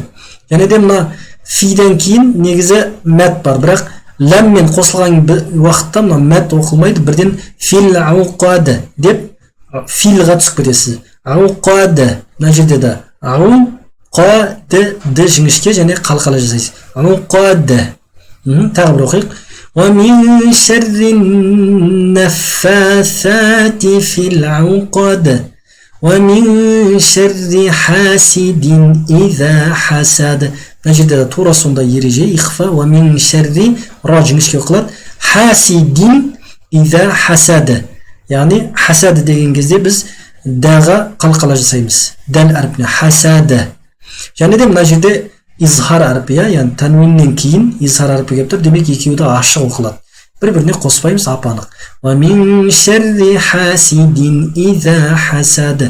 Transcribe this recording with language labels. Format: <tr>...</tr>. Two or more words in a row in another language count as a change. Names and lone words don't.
<kk>Және де мына фиден кейін негізі мәт бар, бірақ ләммен қосылған уақытта мына мәт оқылмайды, бірден</kk> <ar>فِي الْعُقَدِ</ar> <kk>деп филға түсіп кетесіз. Уқад, мына жерде де уқад жіңішке және қалқала жасайсыз. Уқад. Тағы бір оқиық.</kk> <ar>وَمِنْ شَرِّ النَّفَّاثَاتِ فِي الْعُقَدِ وَمِنْ شَرِّ حَاسِدٍ إِذَا حَسَدَ.</ar> <kk>Мына жерде тура сондай ереже ихфа.</kk> <ar>وَمِنْ شَرِّ</ar> <kk>ра жіңішке оқылады.</kk> <ar>حَاسِدٍ إِذَا حَسَدَ.</ar> <kk>Яғни хасад деген кезде біз даға қалқала жасаймыз. Дәл әрпіне хасад. Және де мына жерде изхар әрпі, яғни тәнуиннен кейін изхар әрпі кеп тұр, демек екеуі де ашық оқылады. Бір-біріне қоспаймыз, апанық.</kk> <ar>وَمِنْ شَرِّ حَاسِدٍ إِذَا حَسَدَ.</ar>